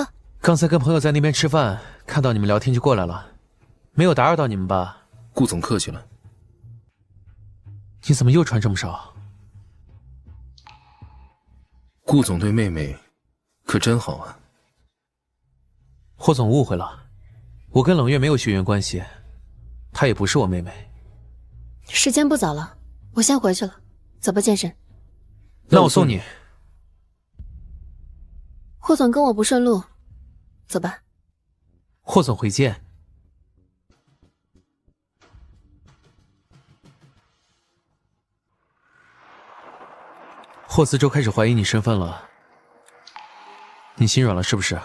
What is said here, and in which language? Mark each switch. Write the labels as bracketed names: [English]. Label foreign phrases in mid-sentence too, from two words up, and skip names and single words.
[Chinese] 剛才跟朋友在那邊吃飯，看到你們聊天就過來了，沒有打擾到你們吧？顧總客氣了。你怎麼又穿這麼少？顧總對妹妹可真好啊。霍總誤會了，我跟冷月沒有血緣關係，她也不是我妹妹。時間不早了，我先回去了，走吧，健身。那我送你。霍總跟我不順路，走吧。霍總回見。霍思周開始懷疑你身份了，你心軟了是不是？